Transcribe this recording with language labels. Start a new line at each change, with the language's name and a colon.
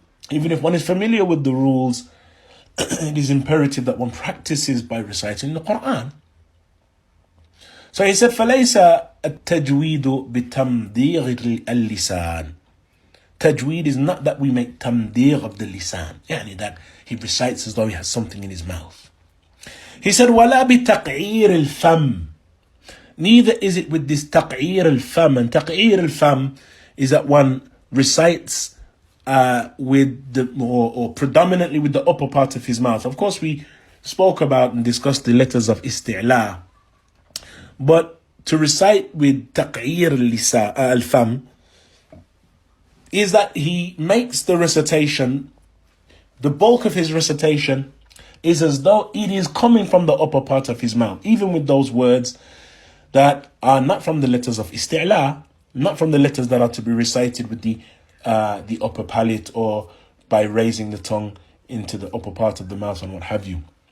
English: Even if one is familiar with the rules, it is imperative that one practices by reciting the Qur'an. So he said,
Arabic: فَلَيْسَ التَّجْوِيدُ بِتَمْدِيغِ اللِّسَانِ.
English: Tajweed is not that we make tamdigh of the lisan, yani that he recites as though he has something in his mouth. He said,
Arabic: وَلَا بِتَقْعِيرِ الْفَمِ.
English: Neither is it with this taq'ir al-fam. And taq'ir al-fam is that one recites predominantly with the upper part of his mouth. Of course, we spoke about and discussed the letters of isti'la. But to recite with taq'ir al-fam is that he makes the recitation, the bulk of his recitation is as though it is coming from the upper part of his mouth, even with those words that are not from the letters of isti'la, not from the letters that are to be recited with the upper palate or by raising the tongue into the upper part of the mouth and what have you.